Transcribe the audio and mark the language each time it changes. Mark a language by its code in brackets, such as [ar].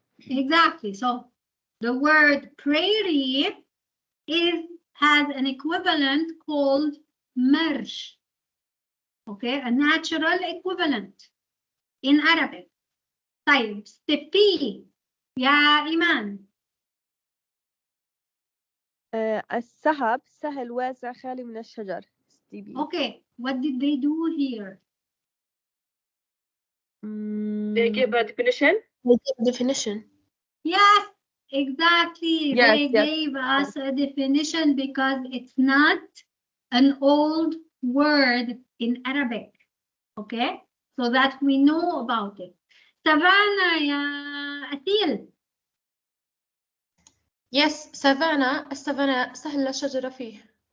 [en] Exactly. So the word prairie has an equivalent called مرج. Okay, a natural equivalent in Arabic. [ar] طيب, steppe يا إيمان. السحب سهل واسع خالي من الشجر. [en] Okay, what did they do here? They give a definition. Yes, exactly. Yes, They gave us a definition because it's not an old word in Arabic. Okay, so that we know about it. [ar] Savannah يا أثيل. Yes, السافانا سهل الشجرة فيه.